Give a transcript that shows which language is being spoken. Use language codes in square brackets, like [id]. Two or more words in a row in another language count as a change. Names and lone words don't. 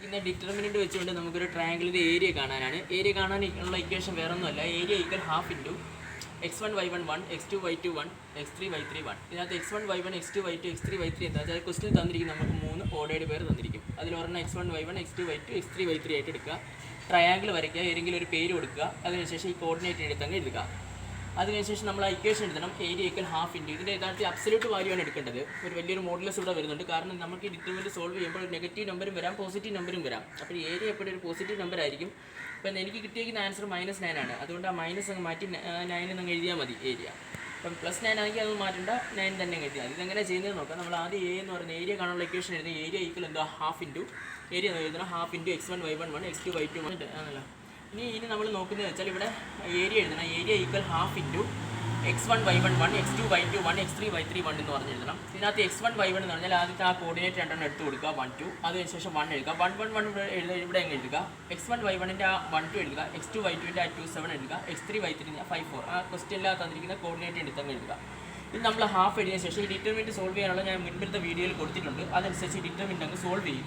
[ml] തന്നിരിക്കുന്ന ഡിറ്റർമിനൻറ്റ് വെച്ചുകൊണ്ട് നമുക്കൊരു [en] triangle's area [ml] കാണാനാണ്. ഏരിയ കാണാനുള്ള ഇക്വേഷൻ വേറെ ഒന്നുമല്ല, [en] area equal half into [ml] x1 y1 1 x2 y2 1 x3 y3 1. ഇതിനകത്ത് x1 y1 x2 y2 x3 y3 എന്താ വെച്ചാൽ ക്വസ്റ്റിൽ തന്നിരിക്കും നമുക്ക് 3 [en] ordered pair [ml] തന്നിരിക്കും. അതിലൊരെണ്ണം x1 y1 x2 y2 x3 y3 ആയിട്ട് എടുക്കുക. ട്രയാങ്കിൾ വരയ്ക്കുക, ഏതെങ്കിലും ഒരു പേര് കൊടുക്കുക, അതിനുശേഷം ഈ കോർഡിനേറ്റ് എടുത്തങ്ങ് എഴുതുക. അതിനുശേഷം നമ്മൾ ഇക്വേഷൻ എഴുതണം, [en] area equal half into [ml] ഇതിൻ്റെ യഥാർത്ഥത്തിൽ [en] absolute value [ml] ആണ് എടുക്കേണ്ടത്. ഒരു വലിയൊരു മോഡുലസ് ഇവിടെ വരുന്നുണ്ട്, കാരണം നമുക്ക് ഈ [en] determinant solve [ml] ചെയ്യുമ്പോൾ ഒരു [en] negative number [ml] വരാം, [en] positive number [ml] വരാം. അപ്പോൾ ഏരിയ എപ്പോഴും ഒരു [en] positive number [ml] ആയിരിക്കും. ഇപ്പം എനിക്ക് കിട്ടിയിരിക്കുന്ന ആൻസർ -9 ആണ്, അതുകൊണ്ട് ആ മൈനസ് അങ്ങ് മാറ്റി 9 എന്നങ്ങ് എഴുതിയാൽ മതി ഏരിയ. അപ്പം +9 ആണെങ്കിൽ അത് മാറ്റേണ്ട, 9 തന്നെ എഴുതിയാൽ. ഇതെങ്ങനെ ചെയ്യുന്നത് നോക്കാം. നമ്മൾ ആദ്യം എ എന്ന് പറയുന്ന ഏരിയ കാണാനുള്ള ഇക്വേഷൻ എഴുതി, [en] area equal [ml] എന്താ [en] half into area [ml] എഴുതണം, [en] half into [ml] x1 y1 1 x2 y2 1 ആണല്ലോ. ഇനി നമ്മൾ നോക്കുന്നത് വെച്ചാൽ ഇവിടെ ഏരിയ എഴുതണം, [en] area equal half into [ml] x1 y1 1 x2 y2 1 x3 y3 1 എന്ന് പറഞ്ഞ് എഴുതണം. ഇതിനകത്ത് x1 y1 എന്ന് പറഞ്ഞാൽ ആദ്യത്തെ ആ കോർഡിനേറ്റ് രണ്ടെണ്ണം എടുത്ത് കൊടുക്കുക, 1 2, അതിനുശേഷം 1 എഴുതുക, 1 1 1 ഇവിടെ അങ്ങ് എഴുതുക, x1 y1ൻ്റെ ആ 1 2 എഴുതുക, x2 y2ൻ്റെ ആ 2 7 എഴുതുക, x3 y3 5 4 ആ ക്വസ്റ്റ്യനിൽ തന്നിരിക്കുന്ന കോർഡിനേറ്റ് എടുത്തങ്ങ് എഴുതുക. ഇത് നമ്മൾ ഹാഫ് എഴുതിയ ശേഷം ഈ [en] determinant solve [ml] ചെയ്യാനുള്ള ഞാൻ മുൻപിലത്തെ വീഡിയോയിൽ കൊടുത്തിട്ടുണ്ട്, അതനുസരിച്ച് ഈ ഡിറ്റർമിനൻറ്റ് അങ്ങ് സോൾവ് ചെയ്യുക.